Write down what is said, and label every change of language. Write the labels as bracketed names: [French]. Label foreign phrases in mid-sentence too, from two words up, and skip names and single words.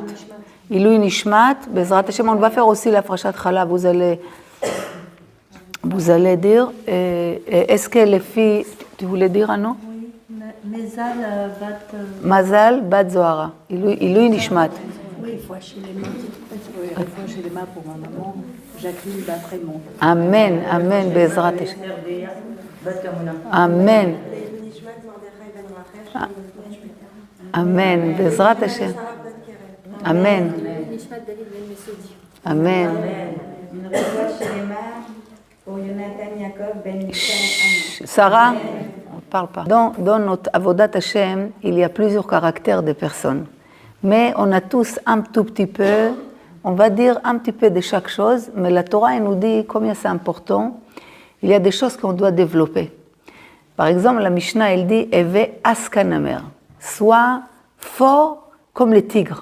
[Hebrew] עילוי נשמת, בעזרת השם, [French] on va faire aussi la [Hebrew] פרשת חלה, [French] vous allez dire, est-ce que les filles, tu voulais dire un nom? Oui, [Hebrew] Mazal Bat Zohara, עילוי נשמת. [French] Oui, il faut acheter les mains. Il faut acheter les mains pour ma maman, Jacqueline Bat-Raymond. [Hebrew] אמן, אמן, בעזרת השם. אמן. אמן, בעזרת השם. אמן. אמן. [French] Sarah, on ne parle pas. Dans notre [Hebrew] עבודת השם, [French] il y a plusieurs caractères de personnes. Mais on a tous un tout petit peu, on va dire un petit peu de chaque chose, mais la Torah elle nous dit combien c'est important. Il y a des choses qu'on doit développer. Par exemple, la Mishnah, elle dit « [Hebrew] הוי עז כנמר [French] », sois fort comme les tigres.